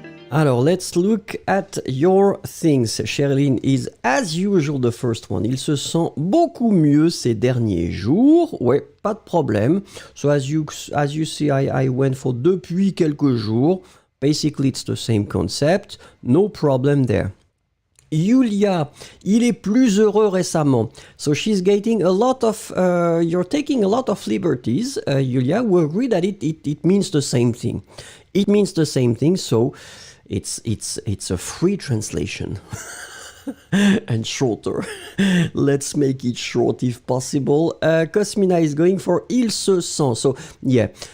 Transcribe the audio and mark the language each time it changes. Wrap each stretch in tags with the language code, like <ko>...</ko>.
<en>Alors, let's look at your things. Sherilyn is, as usual, the first one.</en> <fr>Il se sent beaucoup mieux ces derniers jours. Ouais, pas de problème.</fr> <en>So, as you see, I went for</en> <fr>depuis quelques jours.</fr> <en>Basically, it's the same concept. No problem there.</en> <fr>Yulia, il est plus heureux récemment.</fr> <en>So she's getting a lot of, you're taking a lot of liberties, Yulia. We agree that it means the same thing. It means the same thing, so it's a free translation. And shorter. Let's make it short if possible. Cosmina is going for</en> <fr>il se sent.</fr> <en>So, yeah.</en>